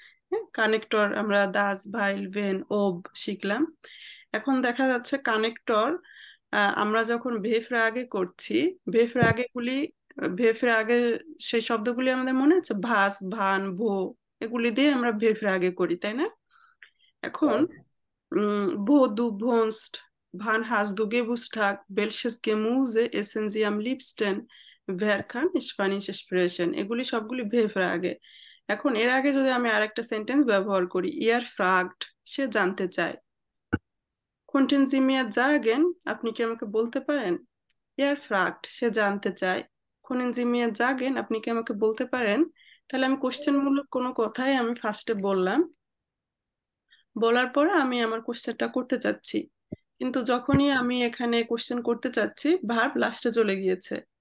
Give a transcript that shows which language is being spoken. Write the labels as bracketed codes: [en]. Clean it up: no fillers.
[bn] হ্যাঁ, কানেক্টর আমরা দাস, ভাইল, ভেন, ওব শিখলাম। এখন দেখা যাচ্ছে কানেক্টর আমরা যখন ভেফ রাগে করছি, ভেফ রাগে গুলি ভেফের আগে সেই শব্দগুলি আমাদের মনে আছে, ভাস, ভান, ভো, এগুলি দিয়ে আমরা ভেফের আগে করি, তাই না? এখন [de] wo du wohnst, wann hast du Geburtstag, welches Gemüse essen Sie am liebsten, wer kann Spanisch sprechen, [bn] এগুলি সবগুলি ভেফের আগে। এখন এর আগে যদি আমি আরেকটা সেন্টেন্স ব্যবহার করি, ইয়ার ফ্রাগড, সে জানতে চায়, [de] Könnten Sie mir sagen, [bn] আপনি কি আমাকে বলতে পারেন? ইয়ার ফ্রাগড, সে জানতে চায়, [de] Können Sie mir sagen, [bn] আপনি কি আমাকে বলতে পারেন? তাহলে আমি কোশ্চেন মূলক কোনো কথাই আমি ফার্স্টে বললাম, বলার পরে আমি আমার কোশ্চেনটা করতে চাচ্ছি, কিন্তু যখনই আমি এখানে কোশ্চেন করতে চাচ্ছি ভার্ব লাস্টে চলে গিয়েছে।